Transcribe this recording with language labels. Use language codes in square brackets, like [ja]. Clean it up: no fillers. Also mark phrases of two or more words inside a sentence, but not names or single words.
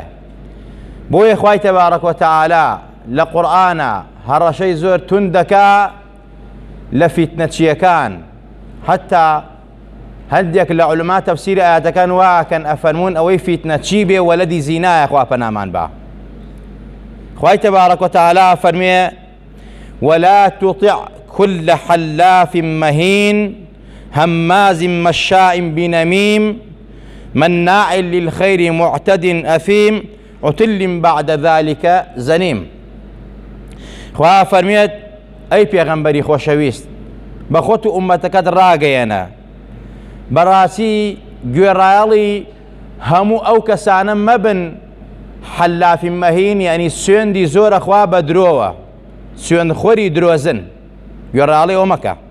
[ckb] بۆیە خوای [ar] تەبارەک و تەعالا [ckb] لە قورئانە هەڕەشەی زۆر تون دەکا لە فیتنەچیەکان. هەتا هەندێک لە عولەما تەفسیری ئاەتەکان واکەن ئەفەرمون ئەوەی فیتنەچی بێ وەلەدی زینایە، خوا پەنامان با. [ar] خوای تەبارەک و تەعالا فەرمێ ولا تطع كل حلاف مهين هماز مشاء بنميم مناع للخير معتد أثيم عتل بعد ذلك زنيم. [ckb] خوا فەرمێت ئەی پێغەمبەری خۆشەویست، بە خۆت و ئومەتەکەت ڕاگەیەنە بەڕاستی گوێڕایەڵی هەموو ئەو کەسانە مەبن حەلافی مەهین، یعنی سوێندی زۆرە خوا بە درۆوە، سوێندخۆری درۆزن، گوێڕایەڵی ئەو مەکە.